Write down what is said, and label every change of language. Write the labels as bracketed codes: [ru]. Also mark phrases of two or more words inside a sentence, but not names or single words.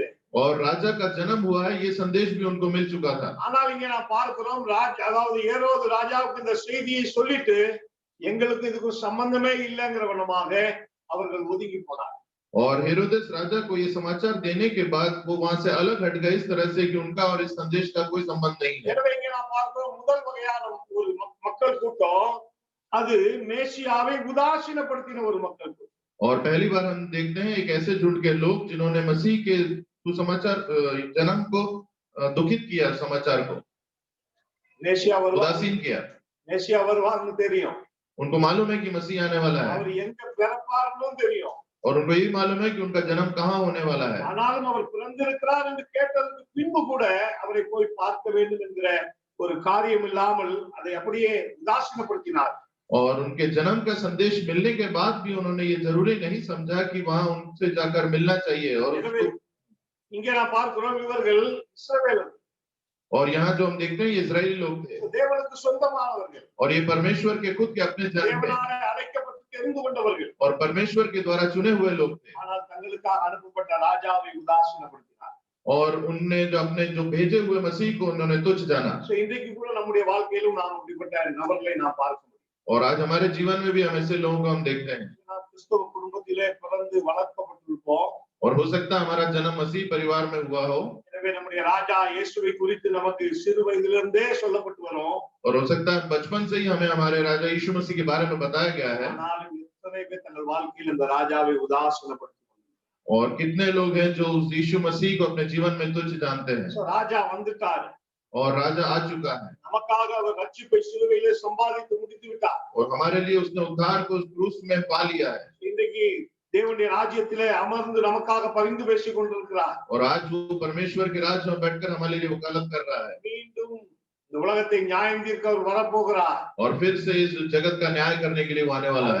[hi] और राजा का जन्म हुआ है ये संदेश भी उनको मिल चुका था। [ta] ஆனால் இங்கே நாம் பார்க்கிறோம், அதாவது ஏரோது ராஜாவுக்கு இந்த செய்தியை சொல்லிட்டு எங்களுக்கு இதுக்கு சம்பந்தமே இல்லைங்கிற வண்ணமாக அவர்கள் ஒதுங்கி போனார். [hi] और हेरोदेस राजा को ये समाचार देने के बाद वो वहां से अलग हट गए इस तरह से कि उनका और इस संदेश का कोई संबंध नहीं है। [ta] எனவே இங்கே நாம் பார்க்கிறோம், முதல் வகையான ஒரு மக்கள் கூட்டம் அது மேசியாவை உதாசீனப்படுத்தின ஒரு மக்கள் கூட்டம். [hi] और पहली बार हम देखते हैं एक ऐसे झुंड के लोग जिन्होंने मसीह के सुसमाचार जन्म को दुखित किया, समाचार को [ta] மேசியா வருவார், [hi] उदासीन किया। [ta] மேசியா வருவார்னு தெரியும், [hi] उनको मालूम है कि मसीह आने वाला है, [ta] அவர் எங்க பிறப்பார்னு தெரியும், [hi] और उनको यही मालूम है कि उनका जन्म कहाँ होने वाला है। [ta] ஆனாலும் அவர் பிறந்திருக்கிறார் என்று கேட்டதற்கு பின்பு கூட அவரை போய் பார்க்க வேண்டும் என்கிற ஒரு காரியம் இல்லாமல் அதை அப்படியே உதாசீனப்படுத்தினார். [hi] और उनके जन्म का संदेश मिलने के बाद भी उन्होंने ये जरूरी नहीं समझा कि वहां उनसे जाकर मिलना चाहिए। और [ta] இங்கே நான் பார்க்கிறோம், இவர்கள் இஸ்ரவேலர்கள், [hi] और यहाँ जो हम देखते हैं ये इजरायली लोग थे, [ta] தேவனுக்கு சொந்தமானவர்கள், [hi] और ये परमेश्वर के खुद के अपने जन थे, [ta] தேவனாலே அழைக்கப்பட்டு தெரிந்து கொண்டவர்கள், [hi] और परमेश्वर के द्वारा चुने हुए लोग थे। [ta] ஆனால் தங்களுக்காக அனுப்பப்பட்ட ராஜாவை உதாசீனப்படுத்தினார். [hi] और उनने जो अपने जो भेजे हुए मसीह को उन्होंने तुच्छ जाना। [ta] இன்றைக்கு கூட நம்முடைய வாழ்க்கையிலும் நாம் அப்படிப்பட்ட நபர்களை நாம் பார்க்க முடியும். [hi] और आज हमारे जीवन में भी हम ऐसे लोगों को हम देखते हैं। [ta] நாம் கிறிஸ்தவ குடும்பத்திலே பிறந்து வளர்க்கப்பட்டிருப்போம். [hi] और हो सकता है हमारा जन्म मसीह परिवार में हुआ हो। [ta] எனவே நம்முடைய ராஜா இயேசுவை குறித்து நமக்கு சிறு வயதிலிருந்தே சொல்லப்பட்டு வரும். [hi] और हो सकता है बचपन से ही हमें हमारे राजा यीशु मसीह के बारे में बताया गया है। [ta] ஆனாலும் எத்தனை பேர் தங்கள் வாழ்க்கையில் இந்த ராஜாவை உதாசீனப்படுத்துகிறார்கள். [hi] और कितने लोग हैं जो उस यीशु मसीह को अपने जीवन में तुच्छ जानते हैं। [ta] ராஜா வந்துட்டார், [hi] और राजा आ चुका है, [ta] நமக்காக அவர் ரட்சிப்பை சிலுவையிலே சம்பாதித்து முடித்து விட்டார். [hi] और हमारे लिए उसने उद्धार को उस क्रूस में पा लिया है। [ta] இன்றைக்கு தேவனுடைய ராஜ்யத்திலே அமர்ந்து நமக்காக பரிந்து பேசிக் கொண்டிருக்கிறார். [hi] और आज वो परमेश्वर के राज में बैठकर हमारे लिए वकालत कर रहा है। [ta] மீண்டும் இந்த உலகத்தை நியாயம் தீர்க்க அவர் வரப்போகிறார். [hi] और फिर से इस जगत का न्याय करने के लिए वो आने वाला है।